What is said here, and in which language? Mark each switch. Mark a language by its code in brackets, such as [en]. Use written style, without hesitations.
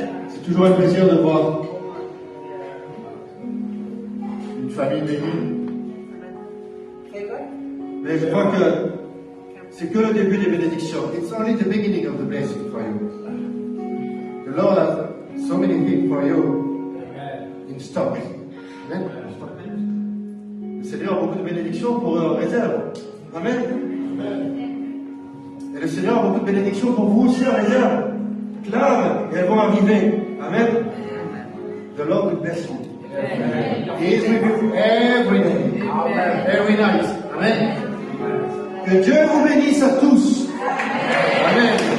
[fr] C'est toujours un plaisir de voir famille bénie. Mais je crois que c'est que le début des bénédictions. [en] It's only the beginning of the blessing for you. The Lord has so many things for you in stock. Amen. [fr] Le Seigneur a beaucoup de bénédictions pour réserve. Amen. Et le Seigneur a beaucoup de bénédictions pour vous aussi en réserve. Clame, et elles vont arriver. Amen. The Lord will bless you. [en] He is with you every day, every night. Amen. [fr] Que Dieu vous bénisse à tous. Amen.